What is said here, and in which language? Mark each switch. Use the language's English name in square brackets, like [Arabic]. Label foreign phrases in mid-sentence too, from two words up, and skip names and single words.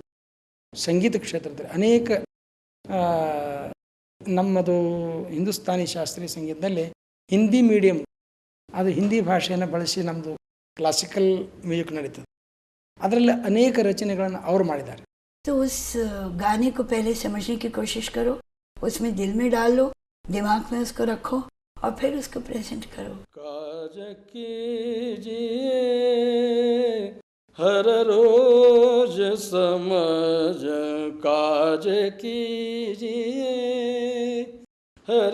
[Kannada] ಸಂಗೀತ ಕ್ಷೇತ್ರದಲ್ಲಿ ಅನೇಕ ನಮ್ಮದು ಹಿಂದೂಸ್ತಾನಿ ಶಾಸ್ತ್ರೀಯ ಸಂಗೀತದಲ್ಲಿ [English] Hindi medium, [Kannada] ಅದು ಹಿಂದಿ ಭಾಷೆಯನ್ನು ಬಳಸಿ ನಮ್ಮದು [English] classical music [Kannada] ನಡೀತದೆ. ಅದರಲ್ಲಿ ಅನೇಕ ರಚನೆಗಳನ್ನು ಅವರು ಮಾಡಿದ್ದಾರೆ. [Hindi] तो उस गाने को पहले समझने की कोशिश करो, उसमें दिल में डालो, दिमाग में उसको रखो और फिर उसको प्रेजेंट करो. काज कीजिए हर रोज समझ, काज कीजिए हर